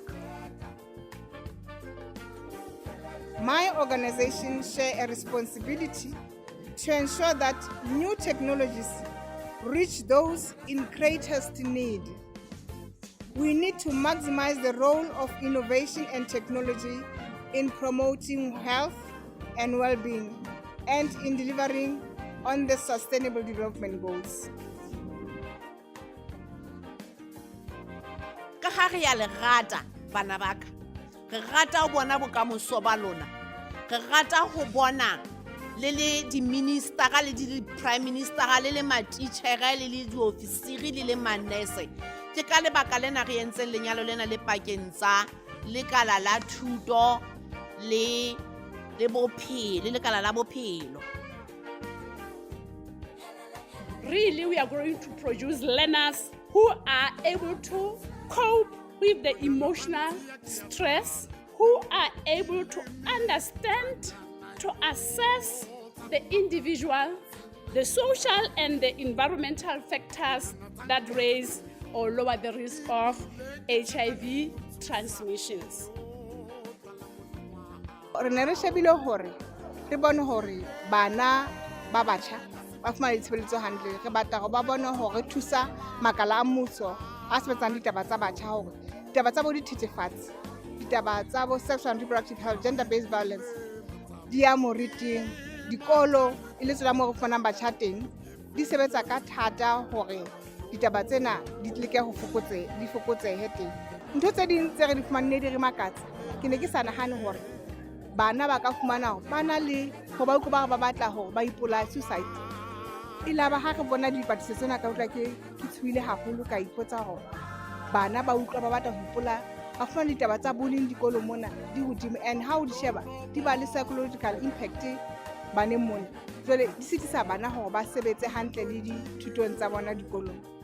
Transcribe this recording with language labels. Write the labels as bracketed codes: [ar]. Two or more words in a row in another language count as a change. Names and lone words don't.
[en] My organization shares a responsibility to ensure that new technologies reach those in greatest need. We need to maximize the role of innovation and technology in promoting health and well-being and in delivering on the Sustainable Development Goals. [st] Ka ga re ya le rata bana ba ka, re rata ho bona bokamoso ba lona, re rata ho bona le di-ministera le di-prime ministera le matitjhere le di-ofisiri le manese. Ke ka lebaka lena re entseng lenyalo lena le pakeng tsa lekala la thuto le lekala la bophelo. [en] Really, we are going to produce learners who are able to cope with the emotional stress, who are able to understand, to assess the individual, the social and the environmental factors that raise or lower the risk of HIV transmissions. [st] Re ne re shebile hore re bone hore bana ba batjha ba fumana ditshebeletso hantle, re batla go ba bone hore thusa makala a mmuso a sebetsang ditaba tsa batjha hore ditaba tsa bo dithethefatsi, ditaba tsa bo [en] sexual and reproductive health, gender-based violence [st] di ya moriting, dikolo e le tsela mo re fumanang batjha teng di sebetsa ka thata hore ditaba tsena di tleke go fokotsehe teng. Ntho tse ding tse re di fumanne di re makatsa, ke ne ke sa nahane hore bana ba ka fumana hore ba na le go ba utlwa ba batla hore ba ipolaya, suicide. E laba ha re bona dipatiso tsena ka utlwa ke tshuile haholo ka ipotsa hore bana ba utlwa ba batla ho ipolaya, ba fumana ditaba tsa bullying dikolong mona di hodimo, [en] and how [st] di sheba di ba le [en] psychological impact [st] baneng mona. Jwale di sitisa bana hore ba sebetse hantle le dithutong tsa bona dikolong.